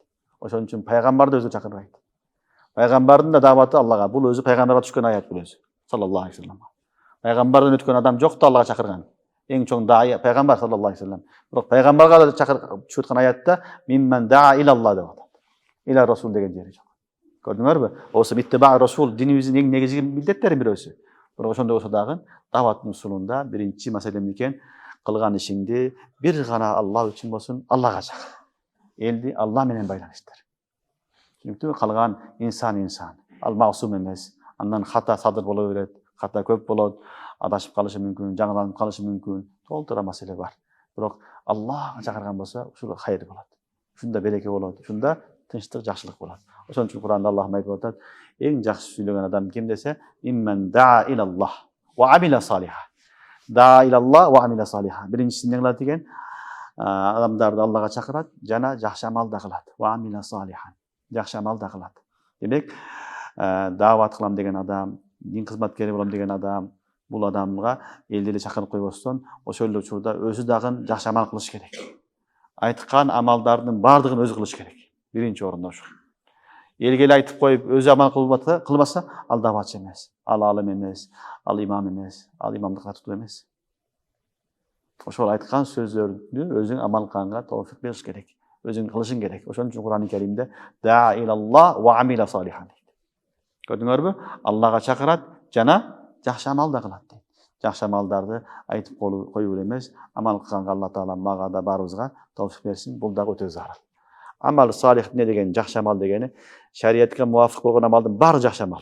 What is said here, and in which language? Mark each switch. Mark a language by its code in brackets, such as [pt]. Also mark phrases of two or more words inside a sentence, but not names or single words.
[ky] Ошон үчүн пайгамбарды өзү чакырбайт. Пайгамбардын да даваты Аллага. Бул өзү пайгамбарга түшкөн аят бул өзү. [ar] صلى الله عليه وسلم. [ky] Пайгамбардан өткөн адам жок да Аллага чакырган. Эң чоң даа пайгамбар [ar] صلى الله عليه وسلم. [ky] Бирок пайгамбарга да түшүп аткан аятта [ar] ممن دعا إلى الله [ky] деп атат. [ar] إلى الرسول [ky] деген жери жок. Көрдүңөрбү? Осы [ar] اتباع الرسول [ky] динибиздин эң негизги милдеттеринин биреси. Бирок ошондой болсо дагы даваттын усулунда биринчи маселе экен, кылган ишиңди бир гана Алла үчүн болсун, Аллага чакыр. Элди Алла менен байланыштыр. Түшүнүктүбү? Калган инсан. Ал маусум эмес. Андан хата садыр боло берет, хата көп болот, адашып калышы мүмкүн, жаңыланып калышы мүмкүн. Толтура маселе бар. Бирок Аллага чакырган болсо, ушул хайыр болот. Ушунда береке болот, ушунда тынчтык, жакшылык болот. Ошон үчүн Кур'анда Аллах айтып атат, эң жакшы сүйлөгөн адам ким десе, [ar] ممن دعا إلى الله وعمل صالحا. دعا إلى الله وعمل صالحا. [ky] Биринчиси эмне кылат деген? Адамдарды Аллага чакырат, жана жакшы амал да кылат. [ar] وعمل صالحا. [ky] Жакшы амал да кылат. Демек, даават кылам деген адам, дин кызматкери болом деген адам, бул адамга элди эле чакырып койбостон, ошол эле учурда өзү дагы жакшы амал кылыш керек. Айткан амалдардын баардыгын өзү кылыш керек. Биринчи орунда ошол. Элге эле айтып коюп, өзү амал кылбаса, ал даватчы эмес, ал алым эмес, ал имам эмес, ал имамдыкка татуу эмес. Ошол айткан сөздөрдү өзүң амал кылганга тоофик бериш керек. Өзүң кылышың керек. Ошон үчүн Кур'ан-ы Каримде [ar] دعا إلى الله وعمل صالحا [ky] дейт. Көрдүңөрбү? Аллага чакырат, жана жакшы амал да кылат дейт. Жакшы амалдарды айтып коюп эле эмес, амал кылганга Алла Таала мага да барыбызга тоофик берсин. Бул дагы өтө зарыл. [ar] عمل صالح [ky] эмне деген? Жакшы амал дегени шариятка муафик болгон амалдын баары жакшы амал.